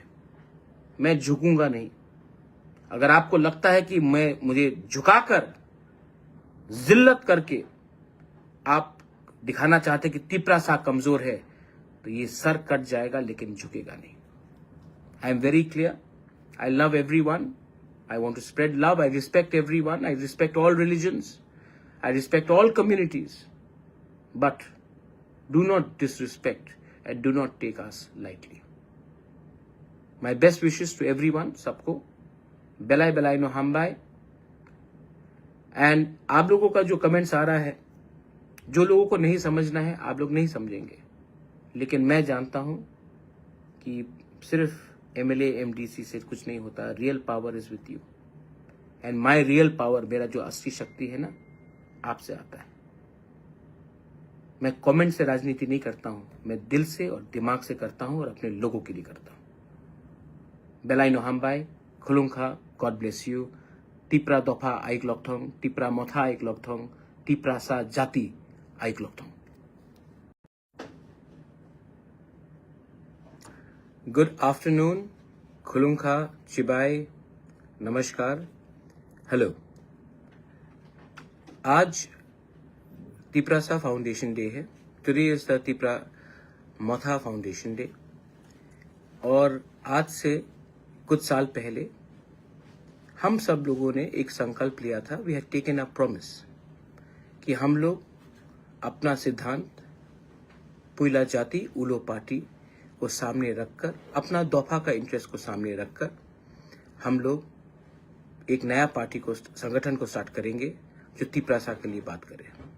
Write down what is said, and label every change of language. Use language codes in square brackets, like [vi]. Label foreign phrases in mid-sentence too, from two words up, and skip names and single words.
[hi] मैं झुकूंगा नहीं। अगर आपको लगता है कि मुझे झुकाकर, जिल्लत करके आप दिखाना चाहते कि तिपरासा कमजोर है, तो ये सर कट जाएगा, लेकिन झुकेगा नहीं। [en] I am very clear, I love everyone, I want to spread love, I respect everyone, I respect all religions, I respect all communities, but Do not disrespect and do not take us lightly. My best wishes to everyone, [trp] सबको बेलाय बेलाय नो हमबाय. [hi] एंड आप लोगों का जो कमेंट्स आ रहा है, जो लोगों को नहीं समझना है आप लोग नहीं समझेंगे, लेकिन मैं जानता हूं कि सिर्फ एमएलए एमडीसी से कुछ नहीं होता. [en] real power is with you and my real power, [hi] मेरा जो असली शक्ति है ना, आपसे आता है. मैं कमेंट से राजनीति नहीं करता हूं, मैं दिल से और दिमाग से करता हूं और अपने लोगों के लिए करता हूं. [trp] बेलाय नो हमबाय, खुलुंखा, [en] God bless you. [trp] टिप्रा दफा आइक लकथं, टिप्रा मथा आइक लकथं, टिप्रा सा जाति आइक लकथं. [en] good afternoon, [trp] खुलुंखा, चिबाय, [hi] नमस्कार, हेलो. आज तिप्रासा [en] foundation day [hi] है. [en] today is the Tipra Motha foundation day. [hi] और आज से कुछ साल पहले हम सब लोगों ने एक संकल्प लिया था. [en] we had taken a promise [hi] कि हम लोग अपना सिद्धांत [trp] पुइला जाति उलो [hi] पार्टी को सामने रखकर, अपना दफा का इंटरेस्ट को सामने रखकर हम लोग एक नया पार्टी को, संगठन को स्टार्ट करेंगे जो तिप्रासा के लिए बात करे.